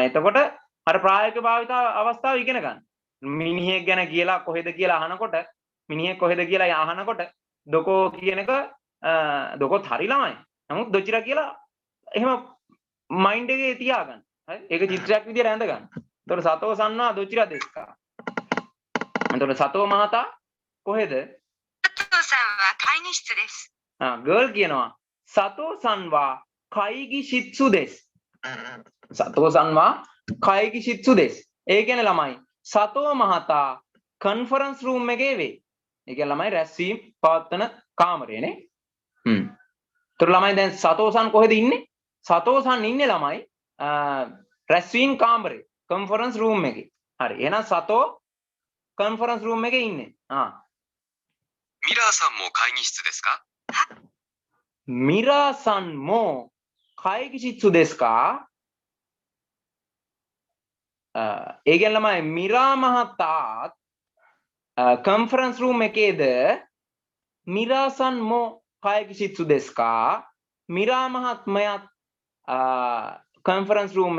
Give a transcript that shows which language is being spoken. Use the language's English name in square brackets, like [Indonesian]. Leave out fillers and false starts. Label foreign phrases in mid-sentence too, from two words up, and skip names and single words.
[Sinhala] එතකොට අර ප්‍රායෝගික භාවිත අවස්ථාව ඉගෙන ගන්න. මිනිහෙක් ගැන කියලා කොහෙද කියලා අහනකොට මිනිහෙක් කොහෙද කියලා අහනකොට දොකෝ කියන එක දොකොත් හරි ළමයි. නමුත් දොචිරා කියලා එහෙම මයින්ඩ් එකේ තියාගන්න. හරි? ඒක චිත්‍රයක් විදියට ඇඳ ගන්න. එතකොට [Japanese] 佐藤さんはどちらですか. [Sinhala] එතකොට සතෝ මහතා කොහෙද? [Japanese] 佐藤さんは会議室です [Sinhala] ගර්ල් කියනවා [Japanese] 佐藤さんは会議室です. 佐藤さんは会議室です. [Sinhala] ඒ කියන්නේ ළමයි සතෝ මහතා [English] conference room [Sinhala] එකේ වේ. ඒ කියන්නේ ළමයි රැස්වීම පවත්වන කාමරයනේ. ඒතර ළමයි දැන් සතෝසන් කොහෙද ඉන්නේ? සතෝසන් ඉන්නේ ළමයි රැස්වීම කාමරේ [English] conference room [Sinhala] එකේ. හරි. එහෙනම් සතෝ [English] conference room [Sinhala] එකේ ඉන්නේ. [Japanese] ミラーさんも会議室ですかミラーさんも会議室ですか. [Sinhala] ඒ කියන්නේ ළමයි මිරා මහතාත් [English] conference room [Sinhala] එකේද [Japanese] ミラーさんも会議室ですか [Sinhala] මිරා මහත්මයාත් [English] conference room